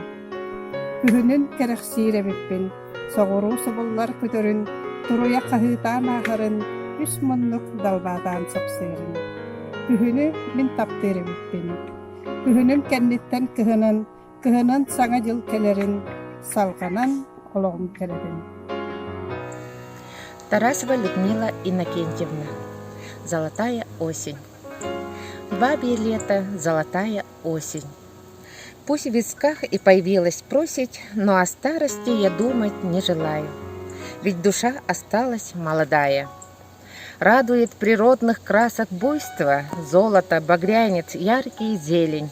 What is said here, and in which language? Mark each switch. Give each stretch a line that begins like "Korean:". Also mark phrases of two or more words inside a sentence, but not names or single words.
Yakut: Күһүнүн кэрехсиир эбиппин, соҕуруу субуллар көтөрүн, туруя хаһыытаан аахарын, үс муннук далбаатаан сапсыырын. Күһүнү мин таптыыр эбиппин. Күһүнүм кэнниттэн кыһынын саҥа дьыл келерин, салганан олоҕум келерин.
Russian: Тарасова Людмила Иннокентьевна. Золотая осень. Бабье лето, золотая осень. Пусть в висках и появилась просить, но о старости я думать не желаю, ведь душа осталась молодая. Радует природных красок буйство, золото, багрянец, яркий зелень.